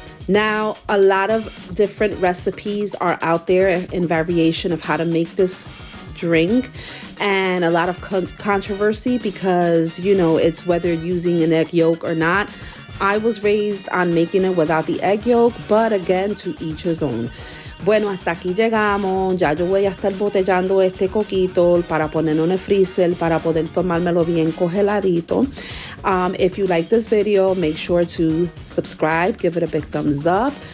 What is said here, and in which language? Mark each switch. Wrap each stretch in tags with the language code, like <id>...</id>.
<en>Now, a lot of different recipes are out there in variation of how to make this drink, and a lot of controversy because, you know, it's whether using an egg yolk or not. I was raised on making it without the egg yolk, but again, to each his own.</en> <es>Bueno, hasta aquí llegamos. Ya yo voy a estar botellando este coquito para ponerlo en el freezer para poder tomármelo bien congeladito.</es> <en>If you like this video, make sure to subscribe, give it a big thumbs up.</en>